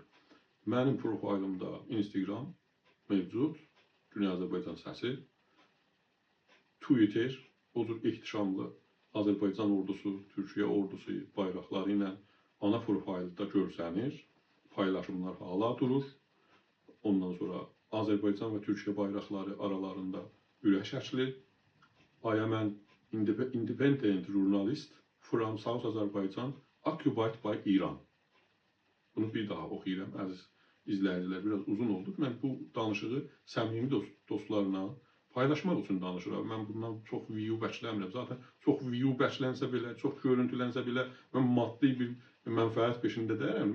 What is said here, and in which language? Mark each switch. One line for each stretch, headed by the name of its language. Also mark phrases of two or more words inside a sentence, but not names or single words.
Azerbaijani: Mənim profilimdə Instagram mövcud, Dünya Azərbaycan Səsi, Twitter, o cür ehtişamlı Azərbaycan ordusu, Türkiyə ordusu bayraqları ilə ana profildə görsənir, paylaşımlar hala durur. Ondan sonra Azərbaycan və Türkiyə bayraqları aralarında ürək şəkli.
English: I am an independent journalist from South Azerbaijan occupied by Iran.
Azerbaijani: Bunu bir daha oxuyuram, əziz izləyicilər, biraz uzun oldu. Mən bu danışığı səmimi dostlarla paylaşmaq üçün danışıram. Mən bundan çox view bəkləmirəm. Zaten çox view bəklənsə belə, çox görüntülənsə belə, mən maddi bir mənfəət peşində deyirəm.